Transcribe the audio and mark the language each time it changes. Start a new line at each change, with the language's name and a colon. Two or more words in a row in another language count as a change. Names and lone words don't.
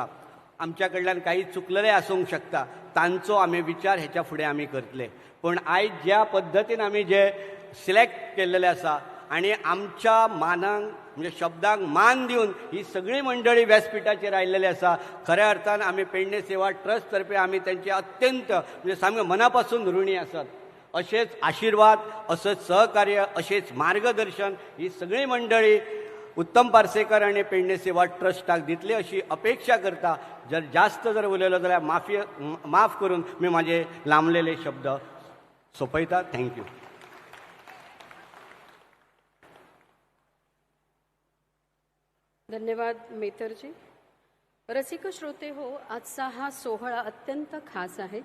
Konkani: आमच्या कडल्यान काही चुकलेलें आसूंक शकता, तांचो आमी विचार हेच्या फुडें आमी करतले. पण आयज ज्या पद्दतीन आमी जे सिलेक्ट केल्लेले आसा आणि आमच्या मानांक म्हणजे शब्दांक मान दिवन ही सगळी मंडळी व्यासपीठाचेर आयिल्लेली आसा. खऱ्या अर्थान आमी पेडणे सेवा ट्रस्ट तर्फे आमी त्यांचे अत्यंत म्हणजे सामके मनापासून ऋणी आसात. असेच आशीर्वाद, असंच सहकार्य, असेच मार्गदर्शन ही सगळी मंडळी उत्तम पार्सेकर आणि पेडणे सेवा ट्रस्टाक दितली अशी अपेक्षा करता. जर जास्त जर उलयलो जाल्यार माफ करून
Marathi: मी माझे लांबलेले शब्द
Konkani: सोंपयता. थँक्यू. धन्यवाद मेतरजी.
Marathi: रसिक श्रोते हो, आजचा हा सोहळा अत्यंत खास आहे.